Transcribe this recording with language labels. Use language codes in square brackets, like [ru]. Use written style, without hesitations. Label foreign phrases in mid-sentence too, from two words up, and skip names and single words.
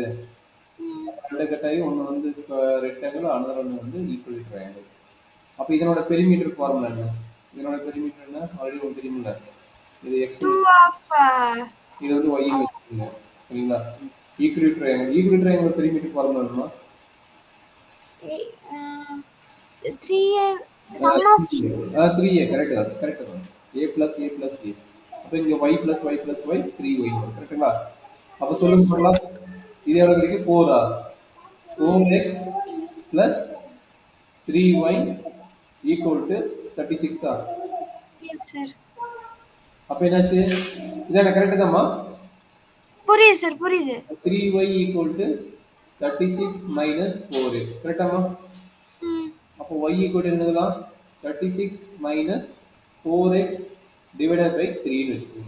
[ta] ரெண்டா கட் ஆகி ஒன்னு வந்து [en] rectangle another [ta] ஒன்னு வந்து [en] equal triangle. [ta] அப்ப இதனோட [en] perimeter formula [ta] என்ன? இதனோட பெரிமீட்டர் என்ன? ஆல்ரெடி உங்களுக்கு தெரியும்ல. இது x இது வந்து y ன்னு வெச்சுக்கோங்க. சரிங்களா? [en] equal triangle perimeter formula [ta] என்னமா? [en] 3a sum of [ta] 3a கரெக்ட் தான். [en] a plus a plus a. [ta] அப்ப இங்க [en] y plus y plus y 3y [ta] கரெக்ட்டா? அப்ப சொல்லுங்க பார்க்கலாம். இது எவ்வளவு கிடைக்கும்? [en] 4 4x plus 3y equal to 36 yes sir. [ta] அப்ப என்னாச்சு? இதான கரெக்ட் தான்மா? புரியுது சார் புரியுது. [en] 3y equal to 36 minus 4x கரெக்ட்டாமா? அப்போ y equal to என்னதுலாம் 36 minus 4x divided by 3 [ta] ன்னு வெச்சுக்கோங்க.